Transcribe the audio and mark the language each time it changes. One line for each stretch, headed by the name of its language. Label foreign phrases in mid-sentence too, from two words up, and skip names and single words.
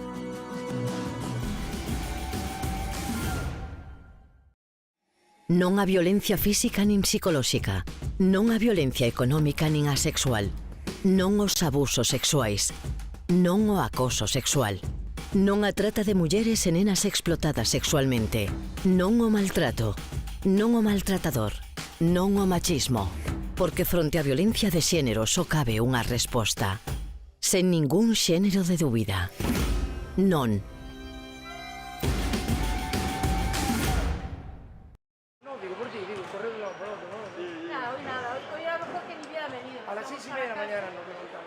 Galician: Non a violencia física nin psicolóxica, non a violencia económica nin a sexual, non os abusos sexuais, non o acoso sexual, non a trata de mulleres e nenas explotadas sexualmente, non o maltrato, non o maltratador, non o machismo, Porque fronte á violencia de xénero só cabe unha resposta. Sen ningún xénero de dúbida. Non.
Spanish: No, digo por ti, digo, correr de un lado para otro, ¿no? Nada, hoy a lo mejor que ni hubiera venido. A las 6:30 de la mañana nos levantamos.